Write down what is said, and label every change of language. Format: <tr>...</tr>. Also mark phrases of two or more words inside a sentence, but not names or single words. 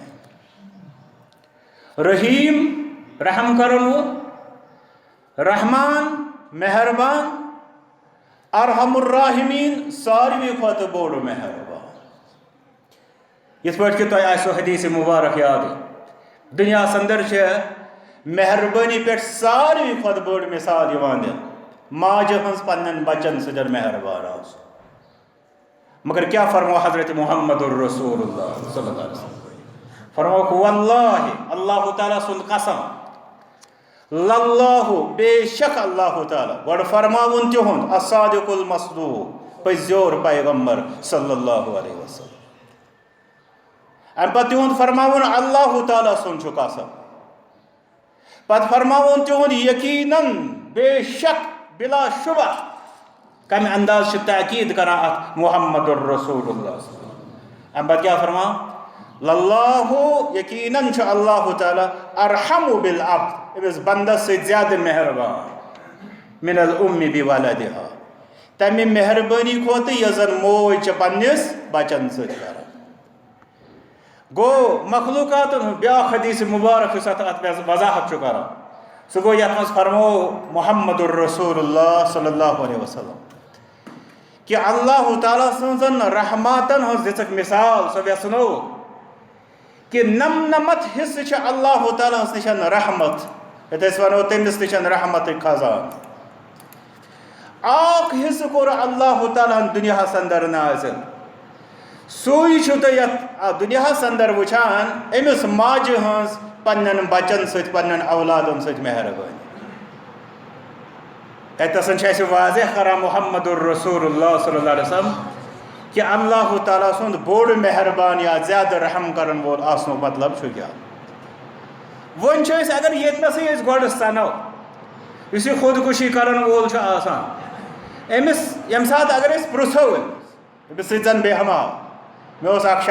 <ks>رحیٖم رحم کرن وول، رحمان مہربان،</ks> <ar>ارحم الراحمین</ar> <ks>ساروی کھۄتہٕ بوٚڑ مہربان. یِتھ پٲٹھۍ کہ تۄہہِ آسیو حدیث مبارک یاد دُنیاہس اندر چھِ مہربٲنی پٮ۪ٹھ ساروی کھۄتہٕ بٔڑ مثال یِوان دِنہٕ ماجہِ ہٕنٛز پننٮ۪ن بچن سۭتۍ مہربان آسُن. مگر کیٛاہ فرمو حضرت محمد الرسول اللہ</ks> <ar>صلی اللہ علیہ وسلم؟</ar> <ks>فرموکھ واللہ اللہ تعالیٰ سُنٛد قسم، للہ بے شک اللہ تعالیٰ. گۄڈٕ فرماوُن تِہُنٛد</ks> <ar>الصادق المصدوق</ar> <ks>پٔزیور پیغمبر</ks> <ar>صلی اللہ علیہ وسلم.</ar> <ks>امہِ پتہٕ تِہُنٛد فرماوُن اللہ تعالیٰ سُنٛد چھُ قسم. پتہٕ فرماوُن تِہُنٛد یقیٖنن بے شک بلا شبہ. کمہِ انداز چھِ تاکیٖد کران اتھ محمد الرسول اللہ. امہِ پتہٕ کیٛاہ فرماو؟ للہ یقیٖنن چھُ اللہ تعالیٰ</ks> <ar>ارحم بالعبد</ar> <ks>أمِس بندس سۭتۍ زیادٕ مہربان</ks> <ar>من الام بولدہا</ar> <ks>تمہِ مہربٲنی کھۄتہٕ یۄس زن موج چھِ پننِس بچن سۭتۍ کران. گوٚو مخلوقاتن ہُنٛد بیٛاکھ حدیث مبارک یُس اتھ وضاحت چھُ کران سُہ گوٚو یتھ منٛز فرموو محمد الرسول اللہ</ks> <ar>صلی اللہ علیہ وسلم</ar> <ks>کہ اللہ تعالیٰ سٕنٛزن رحماتن ہٕنٛز دِژٕکھ مثال. سۄ ویژھنو کہ نمنمت حصہٕ چھِ اللہ تعالیٰ ہس نِش رحمت. یتھ أسۍ ونو تٔمِس نِش رحمتٕکۍ خزان. اکھ حصہٕ کوٚر اللہ تعالیٰ ہن دُنیاہس اندر نازِل. سُے چھُو تُہۍ یتھ دُنیاہس اندر وٕچھان أمِس ماجہِ ہٕنٛز پننٮ۪ن بچن سۭتۍ پننٮ۪ن اولادن سۭتۍ مہربٲنی. اتنسن چھِ اَسہِ واضح کران محمد الرسول اللہ</ks> <ar>صلی اللہ علیہ وسلم</ar> <ks>کہ اللہ تعالیٰ سُنٛد بوٚڑ مہربان یا زیادٕ رحم کرن وول آسنُک مطلب چھُ کیٛاہ؟ وۄنۍ چھِ أسۍ اگر ییٚتنسٕے أسۍ گۄڈٕ سنو یُس یہِ خودکشی کرن وول چھُ آسان أمِس ییٚمہِ ساتہٕ اگر أسۍ پرٛژھو أمِس سۭتۍ زن بیٚہماو مےٚ اوس اکھ</ks>